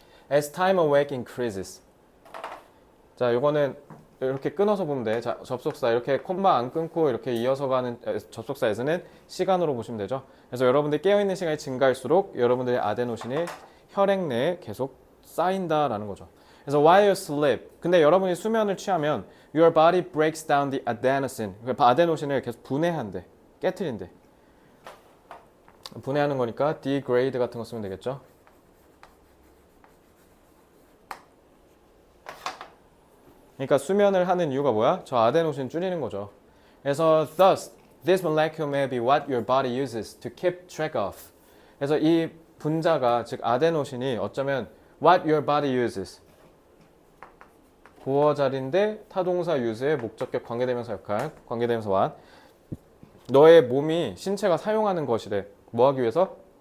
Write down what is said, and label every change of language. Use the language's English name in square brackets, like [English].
[English] As time awake increases. [Korean] 자, 요거는 이렇게 끊어서 보면 돼. 자, 접속사 이렇게 콤마 안 끊고 이렇게 이어서 가는 접속사에서는 시간으로 보시면 되죠. 그래서 여러분들이 깨어있는 시간이 증가할수록 여러분들의 아데노신이 혈액 내에 계속 쌓인다라는 거죠. 그래서 [English] while you sleep. [Korean] 근데 여러분이 수면을 취하면 [English] your body breaks down the adenosine. [Korean] 아데노신을 계속 분해한대. 깨트린대. 분해하는 거니까 degrade 같은 거 쓰면 되겠죠. 그러니까 수면을 하는 이유가 뭐야? 저 아데노신 줄이는 거죠. 그래서 [English] thus this molecule may be what your body uses to keep track of. [Korean] 그래서 이 분자가 즉 아데노신이 어쩌면 [English] what your body uses. [Korean] 보어자리인데 타동사 use의 목적격 관계대명사 역할. 관계대명사 what. 너의 몸이 신체가 사용하는 것이래. 뭐 하기 위해서?